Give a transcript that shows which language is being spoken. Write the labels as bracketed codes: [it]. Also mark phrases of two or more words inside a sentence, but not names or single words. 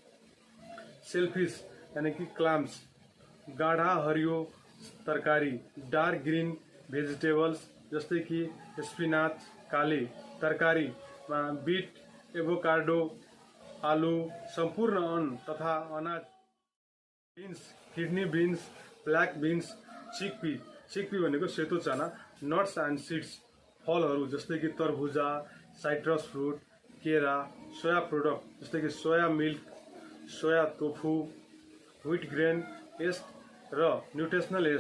[ne] सेलफिश यानी कि क्लाम्स, गाढ़ा हरियो तरकारी, [en] dark green vegetables [ne] जस्तै कि स्पिनाच, काले तरकारीमा बीट, एभोकाडो, आलु, सम्पूर्ण अन्न तथा अनाज, बीन्स, [en] kidney beans, black beans, [ne] चिकपी भनेको सेतो चना, [en] nuts and seeds, [ne] फलहरू जस्तै कि तरबुजा, [en] citrus fruit, [ne] केरा, [en] soya product [ne] जस्तै कि [en] soya milk, soya tofu, wheat grain yeast [ne] र [en] nutritional yeast.